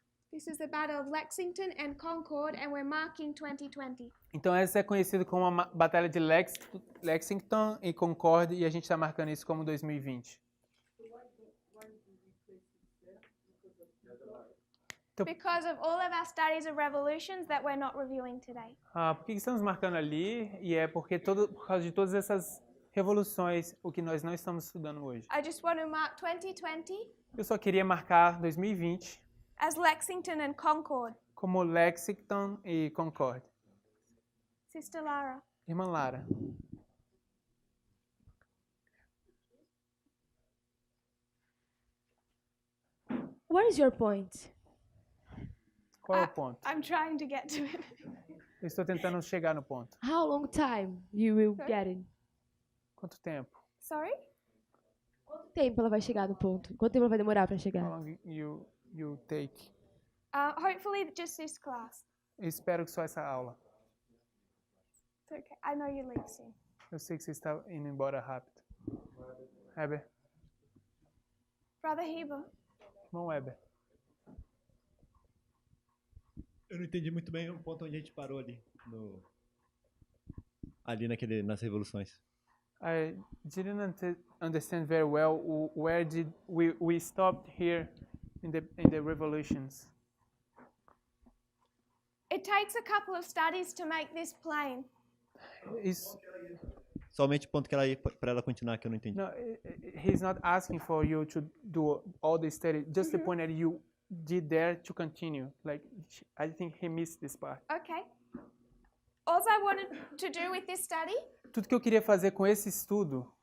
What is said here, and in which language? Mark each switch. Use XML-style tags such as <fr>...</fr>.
<en>This is the Battle of Lexington and Concord, and we're marking 2020.</en> <pt>Então essa é conhecida como a Batalha de Lexington e Concord e a gente está marcando isso como 2020.</pt> <en>Because of all of our studies of revolutions that we're not reviewing today.</en> <pt>Por que estamos marcando ali? E é porque por causa de todas essas revoluções, o que nós não estamos estudando hoje.</pt> <en>I just want to mark 2020</en> <pt>Eu só queria marcar 2020</pt> <en>as Lexington and Concord.</en> <pt>como Lexington e Concord.</pt> <en>Sister Lara.</en> <pt>Irmã Lara.</pt> <en>What is your point?</en> <pt>Qual é o ponto?</pt> <en>I'm trying to get to it.</en> <pt>Eu estou tentando chegar no ponto.</pt> <en>How long time you will Sorry? get it?</en> <pt>Quanto tempo?</pt> <en>Sorry?</en> <pt>Quanto tempo ela vai chegar no ponto? Quanto tempo ela vai demorar para</pt> <en>How</en> <pt>chegar?</pt> <en>long you take? Hopefully just this class.</en> <pt>Eu espero que só essa aula.</pt> <en>It's okay. I know you leave soon.</en> <pt>Eu sei que você está indo embora rápido.</pt> <en>Heber. Brother Heber.</en> <pt>Irmão Weber. Eu não entendi muito bem o ponto onde a gente parou ali. Nas revoluções.</pt> <en>I didn't understand very well where did we stopped here in the revolutions. It takes a couple of studies to make this plain.</en> <pt>Isso, Somente o ponto que ela ia para ela continuar que eu não entendi.</pt> <en>no, he's not asking for you to do all the study, just the point that you did there to continue. Like, I think he missed this part. Okay. All I wanted to do with this study</en> <pt>Tudo que eu queria fazer com esse estudo</pt>